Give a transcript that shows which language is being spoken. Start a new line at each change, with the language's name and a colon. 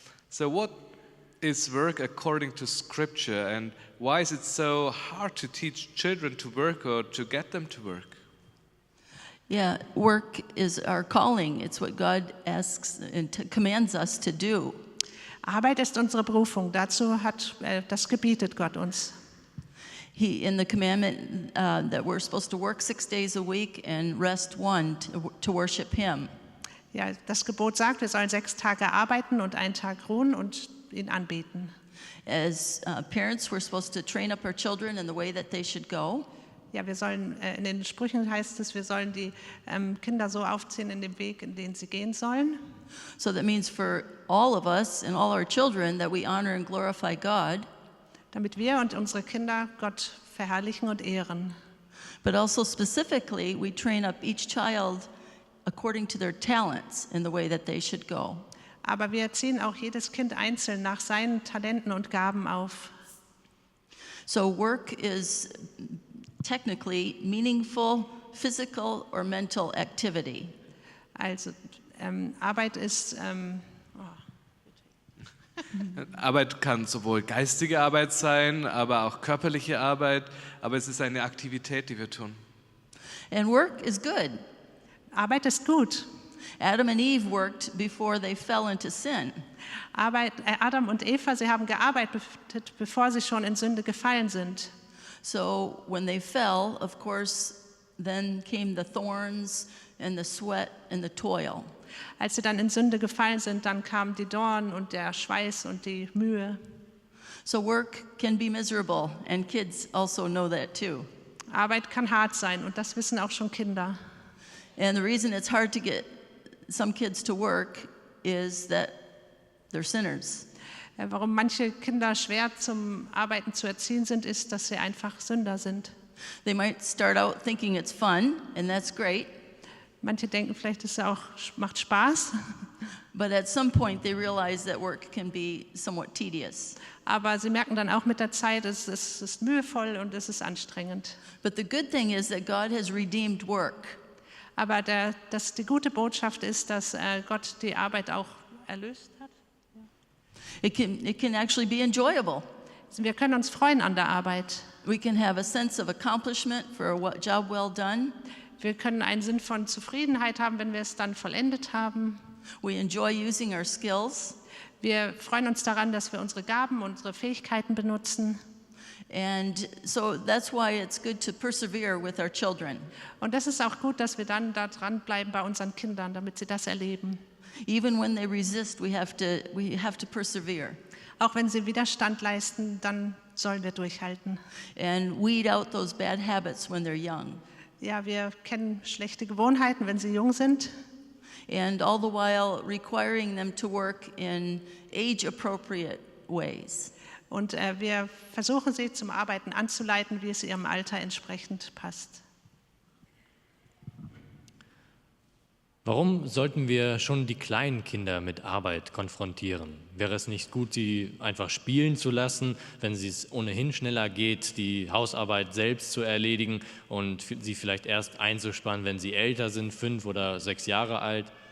English: So what is work according to Scripture, and why is it so hard to teach children to work or to get them to work? Yeah, work is our calling. It's what God asks and commands us to do.
German: Arbeit ist unsere Berufung. Dazu hat das gebietet Gott uns.
English: In the commandment that we're supposed to work 6 days a week and rest one to worship Him.
German: Ja, das Gebot sagt, wir sollen 6 Tage arbeiten und einen Tag ruhen und ihn anbeten.
English: As parents, we're supposed to train up our children in the way that they should go.
German: Ja, wir sollen, in den Sprüchen heißt es, wir sollen die Kinder so aufziehen in dem Weg, in den sie gehen sollen.
English: So that means for all of us and all our children that we honor and glorify God.
German: Damit wir und unsere Kinder Gott verherrlichen und ehren.
English: But also specifically, we train up each child according to their talents in the way that they should go.
German: Aber wir erziehen auch jedes Kind einzeln nach seinen Talenten und Gaben auf.
English: So work is technically meaningful physical or mental activity.
German: Also Arbeit ist Arbeit kann sowohl geistige Arbeit sein, aber auch körperliche Arbeit, aber es ist eine Aktivität, die wir tun.
English: And work is good.
German: Arbeit ist gut.
English: Adam and Eve worked before they fell into sin.
German: Adam und Eva, sie haben gearbeitet, bevor sie schon in Sünde gefallen sind.
English: So when they fell, of course, then came the thorns and the sweat and the toil.
German: Als sie dann in Sünde gefallen sind, dann kamen die Dornen und der Schweiß und die Mühe.
English: So work can be miserable, and kids also know that too.
German: Arbeit kann hart sein und das wissen auch schon Kinder.
English: And the reason it's hard to get some kids to work is that they're sinners.
German: Warum manche Kinder schwer zum Arbeiten zu erziehen sind, ist, dass sie einfach Sünder sind.
English: They might start out thinking it's fun, and that's great.
German: Manche denken vielleicht, es macht Spaß,
English: But at some point they realize that work can be somewhat tedious.
German: aber sie merken dann auch mit der Zeit, es ist mühevoll und es ist anstrengend.
English: But the good thing is that God has redeemed work.
German: Aber die gute Botschaft ist, dass Gott die Arbeit auch erlöst hat.
English: It can actually be enjoyable.
German: Wir können uns freuen an der Arbeit.
English: We can have a sense of accomplishment for a job well done.
German: Wir können einen Sinn von Zufriedenheit haben, wenn wir es dann vollendet haben.
English: We enjoy using our skills.
German: Wir freuen uns daran, dass wir unsere Gaben, unsere Fähigkeiten benutzen.
English: And so that's why it's good to persevere with our children.
German: Und das ist auch gut, dass wir dann da dranbleiben bei unseren Kindern, damit sie das erleben.
English: Even when they resist, we have to persevere
German: Auch wenn sie Widerstand leisten, dann sollen wir durchhalten.
English: and weed out those bad habits when they're young.
German: Ja, wir kennen schlechte Gewohnheiten, wenn sie jung sind.
English: And all the while requiring them to work in age-appropriate ways.
German: Und wir versuchen sie zum Arbeiten anzuleiten, wie es ihrem Alter entsprechend passt. Warum sollten wir schon die kleinen Kinder mit Arbeit konfrontieren? Wäre es nicht gut, sie einfach spielen zu lassen, wenn es ohnehin schneller geht, die Hausarbeit selbst zu erledigen und sie vielleicht erst einzuspannen, wenn sie älter sind, 5 oder 6 Jahre alt?